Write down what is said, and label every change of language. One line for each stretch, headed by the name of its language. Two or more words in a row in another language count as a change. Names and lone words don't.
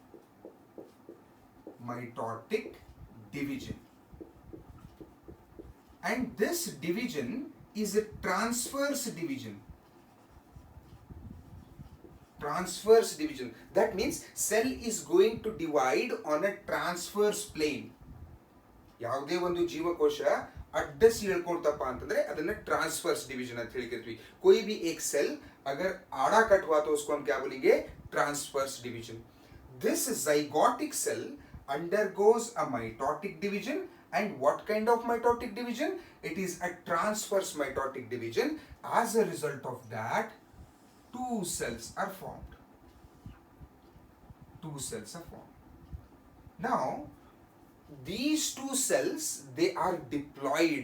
English: And this division is a transverse division. That means cell is going to divide on a transverse plane.
Kannada: ಯಾವುದೇ ಒಂದು ಜೀವಕೋಶ ಅಡ್ಡ ಸೀಳ್ಕೊಳ್ತಪ್ಪ ಅಂತಂದ್ರೆ ಅದನ್ನ
English: transverse division
Kannada: ಅಂತ ಹೇಳ್ತಿರ್ತೀವಿ.
Hindi: कोई भी एक सेल अगर आड़ा कट हुआ तो उसको हम क्या बोलेंगे?
English: transverse division. This zygotic cell undergoes a mitotic division, and what kind of mitotic division? It is a transverse mitotic division. As a result of that, two cells are formed. Now, these two cells, they are diploid.